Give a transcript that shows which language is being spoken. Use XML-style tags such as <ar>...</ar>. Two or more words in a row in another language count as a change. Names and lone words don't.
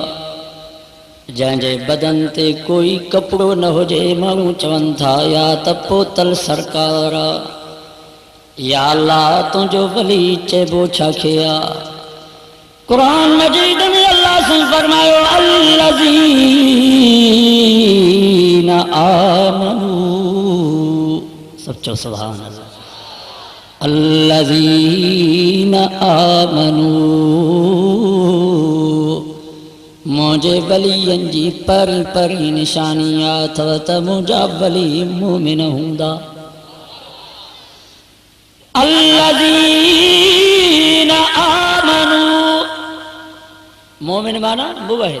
<sd>जंहिंजे बदन ते कोई कपिड़ो न हुजे माण्हू चवनि था या त पोतल सरकार आहे। या अल्लाह तुंहिंजो वली चइबो छा खे आहे। कुरान मजीद में अल्लाह से फरमायो</sd> <ar>الذين آمنوا.</ar> <sd>सब चो</sd> <ar>سبحان الله. الذين آمنوا</ar> <sd>मुंहिंजे वलियन जी परी परी निशानी अथव त मुंहिंजा वली मोमिन हूंदा।</sd> <ar>الذين آمنوا</ar> <sd>मोमिन माना मुवहिद।</sd>